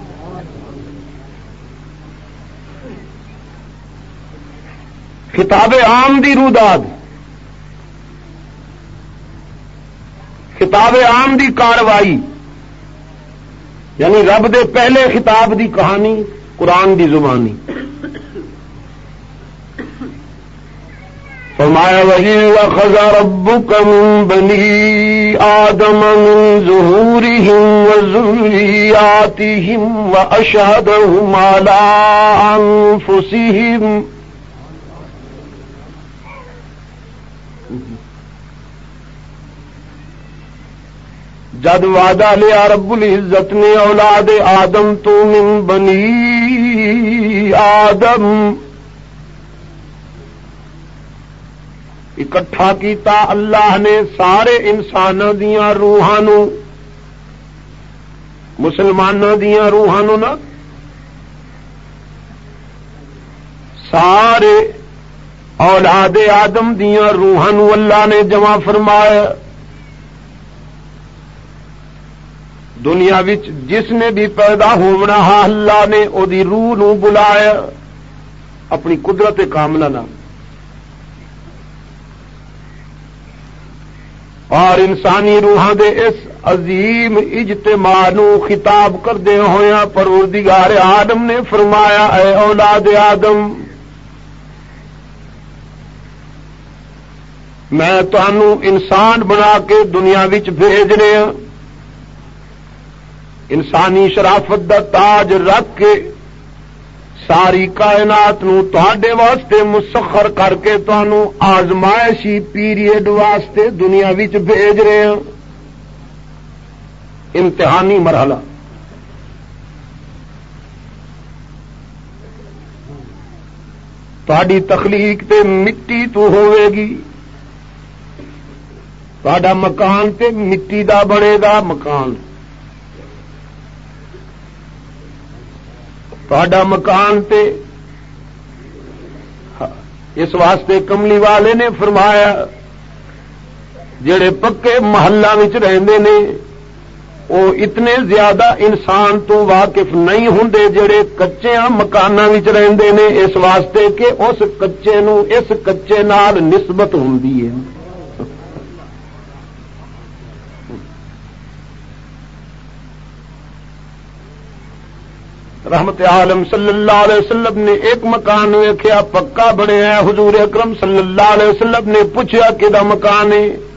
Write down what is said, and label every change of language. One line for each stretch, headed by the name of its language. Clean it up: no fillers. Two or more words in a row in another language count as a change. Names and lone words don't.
Punjabi: خطاب عام دی روداد، خطاب عام دی کاروائی، یعنی رب دے پہلے خطاب دی کہانی قرآن دی زبانی۔ فرمایا
Arabic: وَإِذْ أَخَذَ رَبُّكَ مِن بَنِي آدَمَ مِن ظُهُورِهِمْ وَذُرِّيَّاتِهِمْ وَأَشْهَدَهُمْ عَلَىٰ أَنفُسِهِمْ
Punjabi: جد وعدہ لیا رب العزت نے اولاد آدم تو من بنی آدم اکٹھا کیتا اللہ نے سارے انساناں دیاں روحاں نو، مسلماناں دیاں روحاں نو نا، سارے اولاد آدم دیاں روحاں نو اللہ نے جمع فرمایا۔ دنیا وچ جس نے بھی پیدا ہونا اللہ نے او دی روح نو بلایا اپنی قدرت کاملہ نال، اور انسانی روحاں دے اس عظیم اجتماع نو خطاب کردے ہویا پروردگار آدم نے فرمایا اے اولاد آدم، میں تانوں انسان بنا کے دنیا وچ بھیج رہا، انسانی شرافت دا تاج رکھ کے ساری کائنات نو تہاڈے واسطے مسخر کر کے تانوں آزمائشی پیریڈ واسطے دنیا وچ بھیج رہے ہیں، امتحانی مرحلہ۔ تہاڈی تخلیق تے مٹی تو ہوے گی، تہاڈا مکان تے مٹی دا بنے گا مکان، تہاڈا مکان تے اس واسطے کملی والے نے فرمایا جڑے پکے محلہ وچ رہندے نے وہ اتنے زیادہ انسان تو واقف نہیں ہوندے جڑے کچے مکاناں وچ رہندے نے، اس واسطے کہ اس کچے نو اس کچے نال نسبت ہوندی ہے۔ رحمت عالم
Arabic: صلی اللہ علیہ وسلم
Punjabi: نے ایک مکان ویکھیا پکا بنیا، حضور اکرم
Arabic: صلی اللہ علیہ وسلم
Punjabi: نے پوچھا کدا مکان ہے؟